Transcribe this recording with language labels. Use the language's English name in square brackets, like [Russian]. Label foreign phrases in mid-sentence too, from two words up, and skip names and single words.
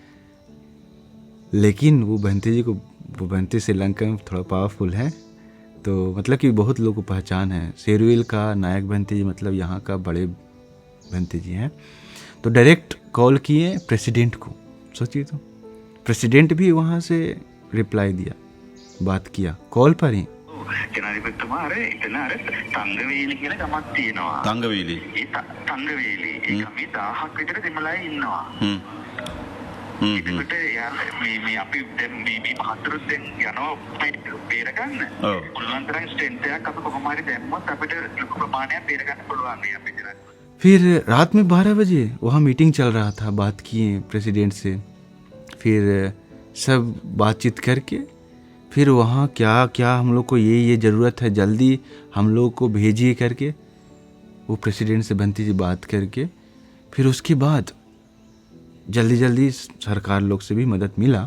[Hindi] लेकिन वो भंते जी को, वो भंते श्रीलंका में थोड़ा पावरफुल है, तो मतलब कि बहुत लोगों को पहचान है। शेरविल का नायक भंते जी मतलब यहाँ का बड़े भंते जी हैं। तो [English] direct call [Hindi] किए प्रेसिडेंट को। सोचिए तो, प्रेसिडेंट भी वहाँ से रिप्लाई दिया, बात किया कॉल पर ही। [Sinhala] ජනාධිපතිතුමා අර එතන අර තංගවේලි කියලා ගමක් තියෙනවා. තංගවේලි. ඒ තංගවේලි. ඒක අපි 1000ක් විතර දෙමළයි ඉන්නවා. ඒකට මේ අපි දැන් මේ මහතුරුත් දැන් යනවා බේර ගන්න. ඔව්. පුළුවන් තරම් ස්ට්‍රෙන්ත් එකක් අපි කොහොම හරි දැම්මොත් අපිට ලොකු ප්‍රමාණයක් බේර ගන්න පුළුවන් මේ අපේ ජනාධිපති. [Hindi] फिर रात में 12 बजे वहाँ मीटिंग चल रहा था, बात किए प्रेसिडेंट से। फिर सब बातचीत करके फिर वहाँ क्या क्या हम लोग को ये ज़रूरत है, जल्दी हम लोग को भेजिए करके वो प्रेसिडेंट से भंते जी बात करके, फिर उसके बाद जल्दी सरकार लोग से भी मदद मिला।